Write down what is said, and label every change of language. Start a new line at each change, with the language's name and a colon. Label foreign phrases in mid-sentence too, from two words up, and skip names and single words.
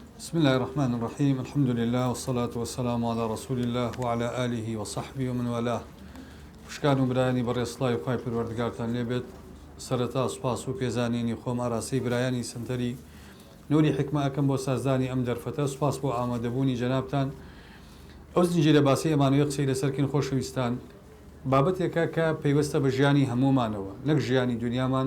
Arabic: بسم الله الرحمن الرحيم الحمد لله والصلاة والسلام على رسول الله وعلى آله وصحبه ومن والاه
Central Kurdish: وشكان برایانی بەڕێسڵای و خی پروەردگارتان لێبێت سەرەتا سوپاس و پێزانینی خۆم ئاراسی برایانی سنتەری نوری حکمە ئەەکەم بۆ سازدانی ئەم دەرفەتە سوپاس بۆ ئامادەبوونی جەنابتان ئەو زنجیرە باسی ئەمانوێ قسەی لەسەرکن خۆشەویستان بابەتێکە کە پەیوەستە بە ژیانی هەمومانەوە نەک ژیانی دنیامان